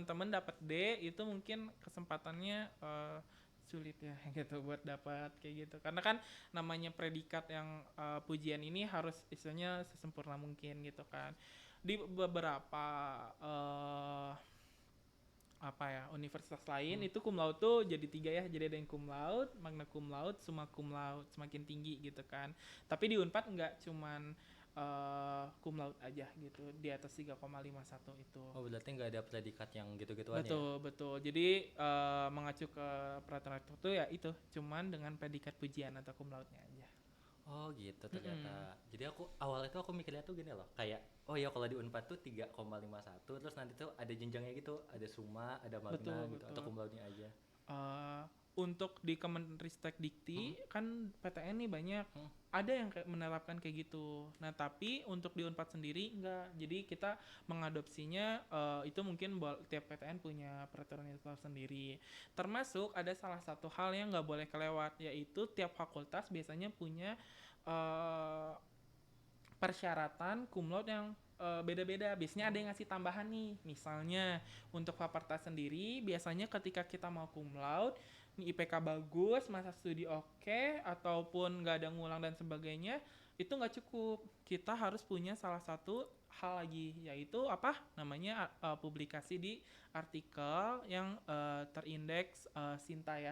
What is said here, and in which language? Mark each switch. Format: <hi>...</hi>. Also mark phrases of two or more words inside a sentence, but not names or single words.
<id>kalau teman-teman dapat D itu mungkin kesempatannya sulit ya gitu buat dapat kayak gitu, karena kan namanya predikat yang pujian ini harus istilahnya sesempurna mungkin gitu kan. Di beberapa eh, apa ya universitas lain itu</id> <la>cum laude</la> <id>tuh jadi 3 ya, jadi ada yang</id> <la>cum laude, magna cum laude, summa cum laude</la> <id>semakin tinggi gitu kan. Tapi di Unpad enggak, cuman</id> <la>cum laude</la> <id>aja gitu di atas 3,51 itu. Oh berarti nggak ada predikat yang gitu-gituan ya? Betul, betul. Jadi mengacu ke peraturan rektor tuh ya itu, cuman dengan predikat pujian atau</id> <la>cum laude-</la> <id>nya aja. Oh gitu Mm-mm. ternyata. Jadi aku awalnya tuh aku mikirnya tuh gini loh, kayak oh ya kalau di Unpad tuh 3,51 terus nanti tuh ada jenjangnya gitu, ada summa, ada magna Betul, gitu atau betul.</id> <la>cum laude-</la> <id>nya aja. Eh, untuk di Kemenristek Hmm? Dikti kan PTN nih banyak, Hmm? ada yang kayak menerapkan kayak gitu. Nah tapi untuk di Unpad sendiri enggak. Jadi kita mengadopsinya itu mungkin tiap PTN punya peraturan itu sendiri. Termasuk ada salah satu hal yang nggak boleh kelewat, yaitu tiap fakultas biasanya punya eh, persyaratan</id> <la>cum laude</la> <id>yang beda-beda. Biasanya ada yang ngasih tambahan nih. Misalnya untuk fakultas sendiri, biasanya ketika kita mau</id> <la>cum laude,</la> <id>nih IPK bagus, masa studi oke, ataupun nggak ada ngulang dan sebagainya, itu nggak cukup. Kita harus punya salah satu hal lagi, yaitu apa namanya publikasi di artikel yang terindeks Sinta ya,</id>